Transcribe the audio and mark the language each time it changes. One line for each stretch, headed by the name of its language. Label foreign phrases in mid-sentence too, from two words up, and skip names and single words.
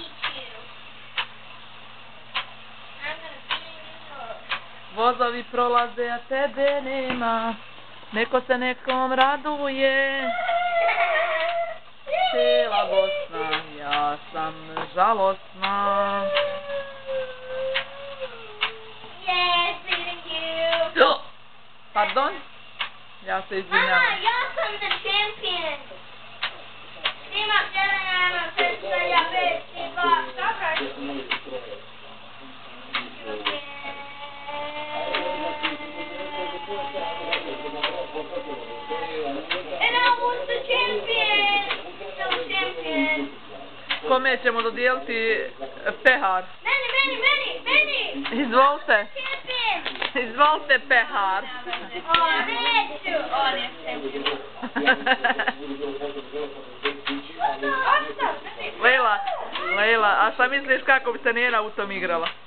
Bosnian: Vozovi prolaze, a tebe nema. Neko se nekom raduje. Cijela Bosna, ja sam žalosna.
English: Yes, thank you.
Bosnian: Pardon? Ja se Mama, izvinjavam. ja sam
English: the champion.
Bosnian: Ti imaš 1, ja imam 6, ja 5, ti 2. Dobra,
English: And I was the champion. Champion.
Bosnian: Kome ćemo dodijeliti pehar? Meni. Izvolite. Champion. Izvolite pehar. Neću. On je champion. Lejla, a šta misliš kako bi se Nena u tom igrala?